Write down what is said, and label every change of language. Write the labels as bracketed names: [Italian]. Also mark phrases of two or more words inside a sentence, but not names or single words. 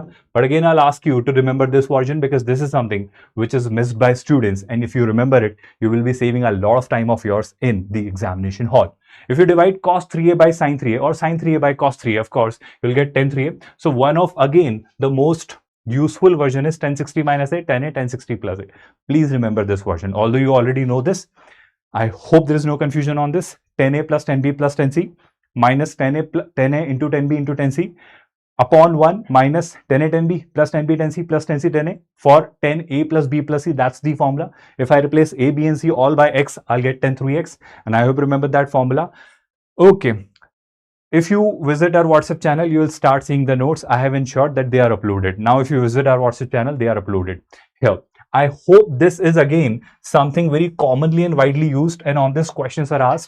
[English] But again, I'll ask you to remember this version because this is something which is missed by students. And if you remember it, you will be saving a lot of time of yours in the examination hall. If you divide cos 3a by sin 3a or sin 3a by cos 3a, of course, you'll get tan 3a. So one of, again, the most useful version is tan 60 minus a, tan a, tan 60 plus a. Please remember this version. Although you already know this, I hope there is no confusion on this. Tan a plus tan b plus tan c minus tan a into tan b into tan c upon 1 minus tan a tan b plus tan b tan c plus tan c tan a for tan a plus b plus c. That's the formula. If I replace a, b and c all by x, I'll get tan 3x, and I hope you remember that formula. Okay. If you visit our WhatsApp channel, you will start seeing the notes. I have ensured that they are uploaded. Now, if you visit our WhatsApp channel, they are uploaded here. I hope this is again something very commonly and widely used, and on this questions are asked.